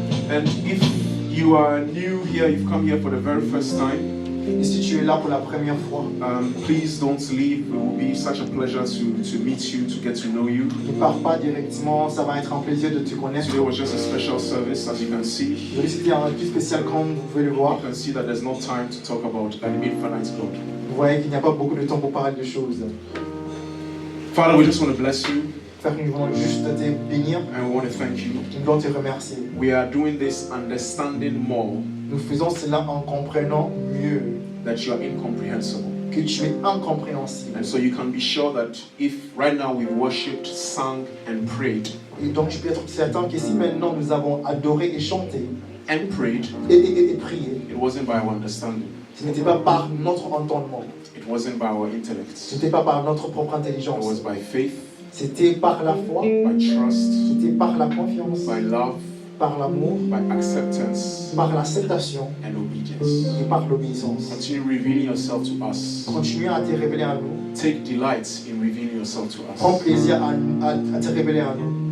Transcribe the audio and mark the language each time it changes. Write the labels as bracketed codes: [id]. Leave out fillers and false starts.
[en] And if you are new here, you've come here for the very first time. [fr] Et si tu es là pour la première fois, [en] please don't leave. It will be such a pleasure to meet you, to get to know you. [fr] Ne pars pas directement, ça va être un plaisir de te connaître. [en] Today was just a special service, as you can see. [fr] Aujourd'hui c'était un plus spécial comme vous pouvez le voir. [en] You can see that there's no time to talk about an infinite God. [fr] Vous voyez qu'il n'y a pas beaucoup de temps pour parler de choses. [en] Father, we just want to bless you. [fr] Frère, nous voulons juste te bénir. [en] And we want to thank you. [fr] Nous voulons te remercier. [en] We are doing this understanding more. [fr] Nous faisons cela en comprenant mieux. [en] That you are incomprehensible. [fr] Que tu es incompréhensible. [en] And so you can be sure that if right now we worshipped, sang and prayed. [fr] Et donc tu peux être certain que si maintenant nous avons adoré et chanté. [en] And prayed. [fr] Et prié. [en] It wasn't by our understanding. [fr] Ce n'était pas par notre entendement. [en] It wasn't by our intellect. [fr] Ce n'était pas par notre propre intelligence. [en] It was by faith. [fr] C'était par la foi. [en] By trust. [fr] C'était par la confiance. [en] By love. [fr] Par l'amour. [en] By acceptance. [fr] Par l'acceptation. [en] And obedience. [fr] Et par l'obéissance. [en] Continue revealing yourself to us. [fr] Continue à te révéler à nous. [en] Take delight in revealing yourself to us. [fr] Prends plaisir à te révéler à nous.